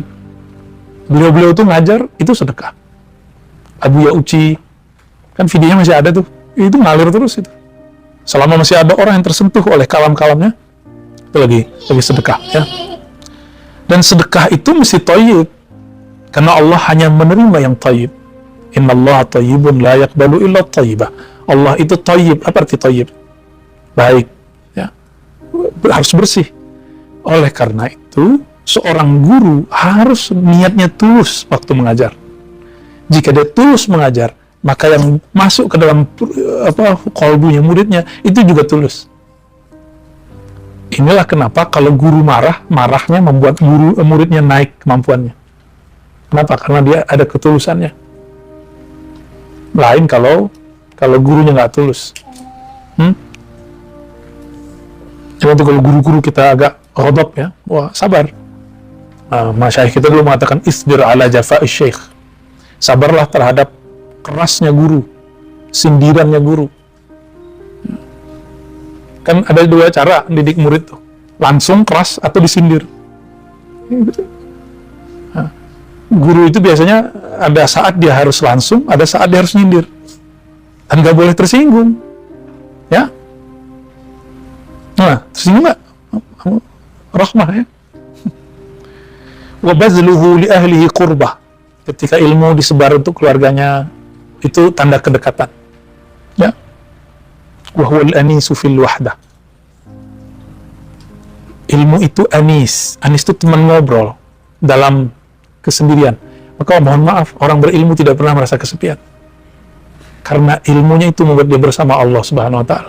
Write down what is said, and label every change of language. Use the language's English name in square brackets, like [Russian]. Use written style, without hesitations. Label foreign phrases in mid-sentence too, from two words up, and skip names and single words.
[Indonesian] Beliau tuh ngajar itu sedekah. Abu Ya'uci, kan videonya masih ada tuh, itu ngalir terus itu. Selama masih ada orang yang tersentuh oleh kalam-kalamnya, itu lagi sedekah ya. Dan sedekah itu mesti thayyib, karena Allah hanya menerima yang thayyib. [Arabic] إن الله طيب لا يقبل إلا طيبا. [Indonesian] Allah itu thayyib. Apa arti thayyib? Baik ya, harus bersih. Oleh karena itu seorang guru harus niatnya tulus waktu mengajar. Jika dia tulus mengajar, maka yang masuk ke dalam qalbunya muridnya itu juga tulus. Inilah kenapa kalau guru marahnya membuat muridnya naik kemampuannya. Kenapa? Karena dia ada ketulusannya. Lain kalau gurunya nggak tulus. Cuma tuh kalau guru-guru kita agak ghadab ya, wah sabar. Masyayikh kita dulu mengatakan [Arabic] اصبر على جفاء الشيخ. [Indonesian] Sabarlah terhadap kerasnya guru, sindirannya guru. Kan ada dua cara didik murid tuh, langsung keras atau disindir. Guru itu biasanya ada saat dia harus langsung, ada saat dia harus nyindir, dan nggak boleh tersinggung, ya. Nah, tersinggung nggak? Rahmah ya. [Arabic] وبذله لأهله قربة. [Indonesian] Ketika ilmu disebar untuk keluarganya, itu tanda kedekatan. Ya. [Arabic] وهو الأنيس في الوحدة. [Indonesian] Ilmu itu anis. Anis itu teman ngobrol dalam kesendirian. Maka mohon maaf, orang berilmu tidak pernah merasa kesepian. Karena ilmunya itu membuat dia bersama Allah [Arabic] سبحانه وتعالى.